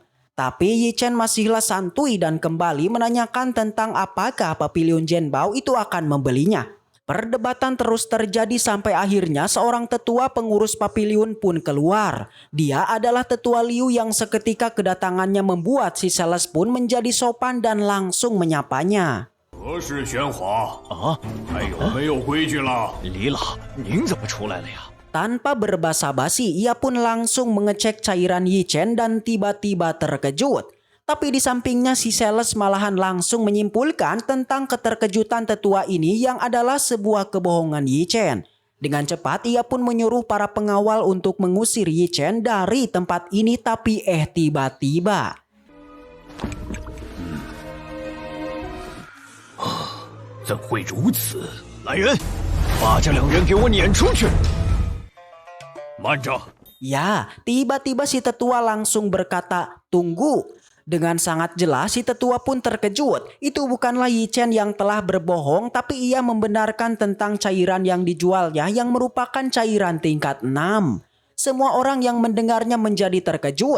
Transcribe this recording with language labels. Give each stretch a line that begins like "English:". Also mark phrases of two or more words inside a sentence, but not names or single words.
Indonesian: Tapi Yi Chen masihlah santuy dan kembali menanyakan tentang apakah Pavilion Zhenbao itu akan membelinya. Perdebatan terus terjadi sampai akhirnya seorang tetua pengurus pavilion pun keluar. Dia adalah tetua Liu yang seketika kedatangannya membuat si sales pun menjadi sopan dan langsung menyapanya.
Chinese: 何事喧哗啊？还有没有规矩了？李老，您怎么出来了呀？
Indonesian: Tanpa berbasa-basi, ia pun langsung mengecek cairan Yi Chen dan tiba-tiba terkejut. Tapi di sampingnya si sales malahan langsung menyimpulkan tentang keterkejutan tetua ini yang adalah sebuah kebohongan Yi Chen. Dengan cepat ia pun menyuruh para pengawal untuk mengusir Yi Chen dari tempat ini, tapi tiba-tiba
Chinese: 怎会如此？来人，把这两人给我撵出去！慢着！
Indonesian: Ya, tiba-tiba si tetua langsung berkata, "Tunggu." Dengan sangat jelas si tetua pun terkejut. Itu bukanlah Yi Chen yang telah berbohong, tapi ia membenarkan tentang cairan yang dijualnya yang merupakan cairan tingkat 6. Semua orang yang mendengarnya menjadi terkejut.